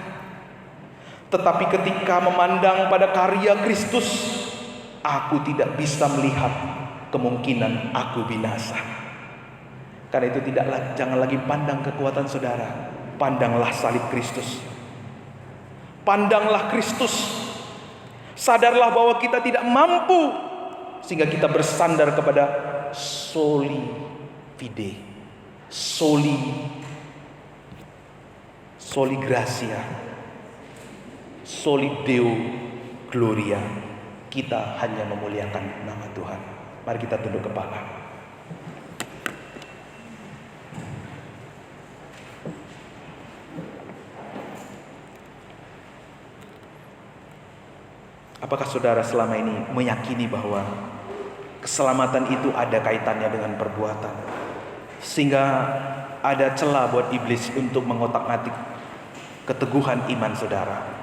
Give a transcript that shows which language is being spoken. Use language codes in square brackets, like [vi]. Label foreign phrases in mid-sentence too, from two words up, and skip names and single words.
[id] Tetapi ketika memandang pada karya Kristus, aku tidak bisa melihat kemungkinan aku binasa. Karena itu jangan lagi pandang kekuatan saudara, pandanglah salib Kristus. Pandanglah Kristus. Sadarlah bahwa kita tidak mampu, sehingga kita bersandar kepada [la] soli fide, soli gracia, soli deo gloria. [id] Kita hanya memuliakan nama Tuhan. Mari kita tunduk kepala. Apakah saudara selama ini meyakini bahwa keselamatan itu ada kaitannya dengan perbuatan, sehingga ada celah buat iblis untuk mengotak-atik keteguhan iman saudara?